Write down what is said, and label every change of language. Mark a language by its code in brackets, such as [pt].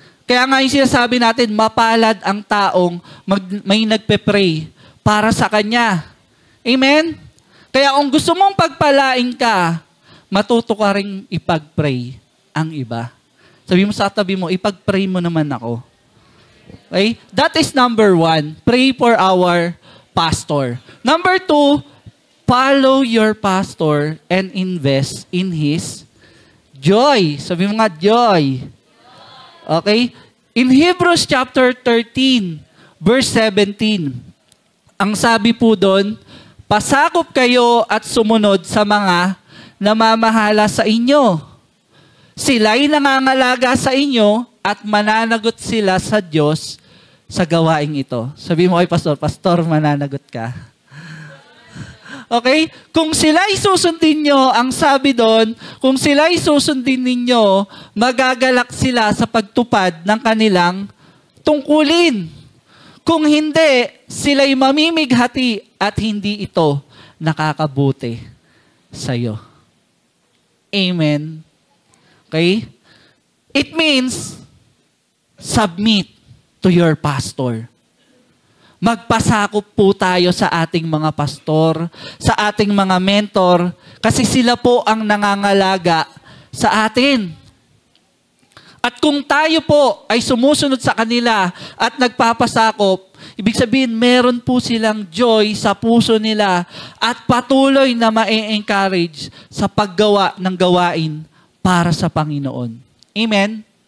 [tl] Kaya nga yung sinasabi natin, mapalad ang taong may nagpe-pray para sa kanya. Amen? Kaya kung gusto mong pagpalain ka, matuto ka rin ipag-pray ang iba. Sabi mo sa tabi mo, ipag-pray mo naman ako. [en] Okay? That is number 1. Pray for our pastor. Number 2, follow your pastor and invest in his joy. [tl] Sabi mo nga, joy. Okay? [en] In Hebrews chapter 13, verse 17, [tl] ang sabi po doon, pasakop kayo at sumunod sa mga namamahala sa inyo. Sila'y nangangalaga sa inyo at mananagot sila sa Diyos sa gawaing ito. Sabi mo kay pastor, pastor, mananagot ka. Okay? Kung sila'y susundin nyo, ang sabi doon, kung sila'y susundin ninyo, magagalak sila sa pagtupad ng kanilang tungkulin. Kung hindi, sila'y mamimighati at hindi ito nakakabuti sa'yo. Amen. Okay? [en] It means, submit to your pastor. [tl] Magpasakop po tayo sa ating mga pastor, sa ating mga mentor, kasi sila po ang nangangalaga sa atin. At kung tayo po ay sumusunod sa kanila at nagpapasakop, ibig sabihin meron po silang joy sa puso nila at patuloy na ma-encourage sa paggawa ng gawain para sa Panginoon. Amen?